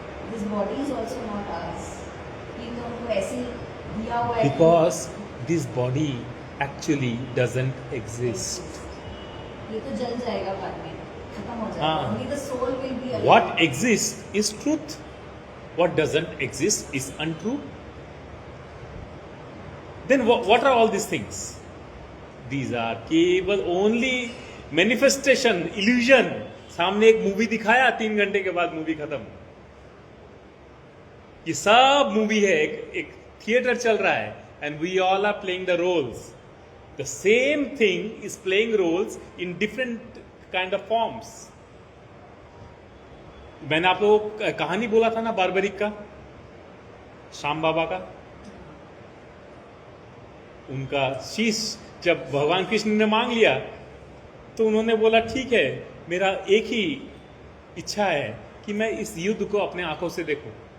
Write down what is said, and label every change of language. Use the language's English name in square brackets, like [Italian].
[English] This body is also not ours. [Hindi] ये तो हमको ऐसे दिया हुआ है। [English] Because this body actually doesn't exist. [Hindi] ये तो जल जाएगा बाद में, खत्म हो जाएगा. हाँ. [English] Only the soul will be alive. What exists is truth. What doesn't exist is untrue. Then what are all these things? These are केवल only manifestation, illusion. [Hindi] सामने एक मूवी दिखाया, 3 घंटे के बाद मूवी खत्म. ये सब मूवी है, एक थिएटर चल रहा है, [English] and we all are playing the roles. The same thing is playing roles in different kind of forms. [Hindi] मैंने आप लोगों को कहानी बोला था ना बारबरिक का, श्याम बाबा का. उनका शीश जब भगवान कृष्ण ने मांग लिया तो उन्होंने बोला ठीक है, मेरा एक ही इच्छा है कि मैं इस युद्ध को अपने आंखों से देखूं.